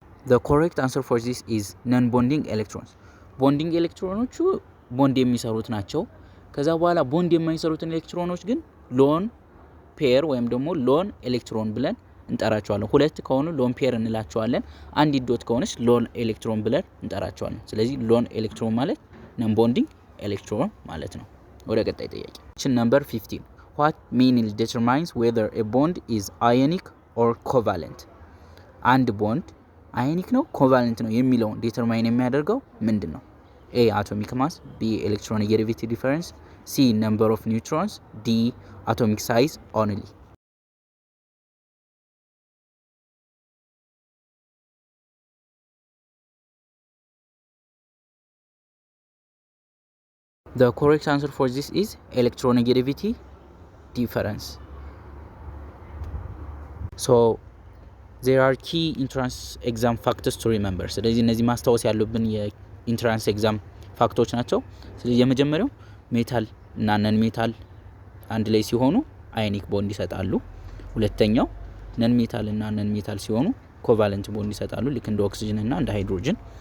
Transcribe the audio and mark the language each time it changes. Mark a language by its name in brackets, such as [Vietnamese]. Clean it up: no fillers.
[English] The correct answer for this is non-bonding electrons. [Amharic] ቦንዲንግ ኤሌክትሮኖቹ ቦንድ የሚሰሩት ናቸው። ከዛ በኋላ ቦንድ የማይሰሩትን ኤሌክትሮኖች ግን ሎን ፔር ወይም ደግሞ ሎን ኤሌክትሮን ብለን እንጠራቸዋለን። ሁለት ከሆኑ ሎን ፔር እንላቸዋለን። አንድ ዶት ከሆነች ሎን ኤሌክትሮን ብለን እንጠራቸዋለን። ስለዚህ ሎን ኤሌክትሮን ማለት ነን ቦንዲንግ ኤሌክትሮን ማለት ነው። ወደ ቀጣይ ጥያቄ [English] question number 15 what mainly determines whether a bond is ionic or covalent? [Amharic] አንድ ቦንድ አዮኒክ ነው ኮቫለንት ነው የሚለውን ዲተርማይን የሚያደርገው ምንድነው? [English] A atomic mass, B electronegativity difference, C number of neutrons, D atomic size only. The correct answer for this is electronegativity difference. So there are key entrance exam factors to remember. [Amharic] ስለዚህ እነዚህ ማስታወስ ያሉብን የኢንትራንስ ኤግዛም ፋክቶች ናቸው። ስለዚህ የመጀመሪያው ሜታል እና ነን ሜታል አንድ ላይ ሲሆኑ አዮኒክ ቦንድ ይሰጣሉ። ሁለተኛው ነን ሜታል እና ነን ሜታል ሲሆኑ ኮቫለንት ቦንድ ይሰጣሉ፣ ልክ እንደ ኦክሲጅን እና እንደ ሃይድሮጅን።